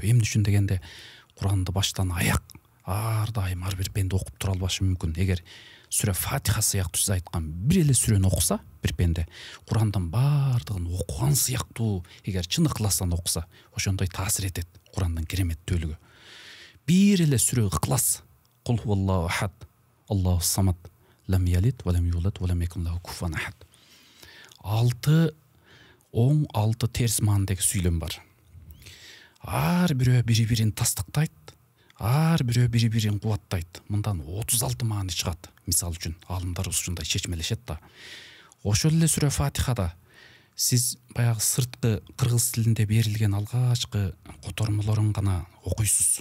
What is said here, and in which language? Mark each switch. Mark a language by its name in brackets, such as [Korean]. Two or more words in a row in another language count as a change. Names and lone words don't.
[Kyrgyz] Эмне үчүн дегенде, Куранды баштан аяк ар дайым ар бир пенде окуп тура албашы мүмкүн. Эгер сүрө Фатиха сыяктуу сиз айткан бир эле сүрөнү окуса, бир пенде Курандын баардыгын окуган сыяктуу, эгер чын ыкластан окуса, ошондой таасир этет Курандын кереметтүүлүгү. Бир эле сүрө Ыклас, [Arabic] قل هو الله أحد الله الصمد لم يلد ولم يولد ولم يكن له كفوا أحد. [Kyrgyz] 6 оң, 6 терс маанидеги сүйлөм бар. Ар бирөө бири-бирин тастыктайт, ар бирөө бири-бирин кубаттайт. Мындан 36 маани чыгат. Мисал үчүн, алымдар ушундай чечмелешет да. Ошол эле сүрө Фатихада сиз баягы сырткы кыргыз тилинде берилген алгачкы котормолорун гана окуйсуз.